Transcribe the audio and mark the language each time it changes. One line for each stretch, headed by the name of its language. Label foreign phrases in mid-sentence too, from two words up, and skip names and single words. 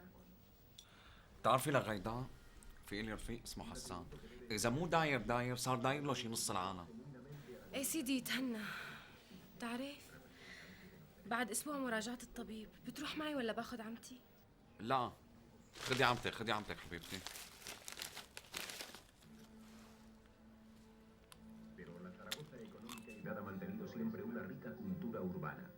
Arabic: بتعرفي لغيدا في إلي رفيق اسمه حسان، إذا مو داير صار داير له شي نص العالم. ايه سيدي تهنى. بتعرف بعد أسبوع مراجعة الطبيب بتروح معي ولا باخد عمتي؟ لا، خدي عمتك حبيبتي.
Spanish: Pero la Zaragoza económica ha mantenido siempre una rica cultura urbana.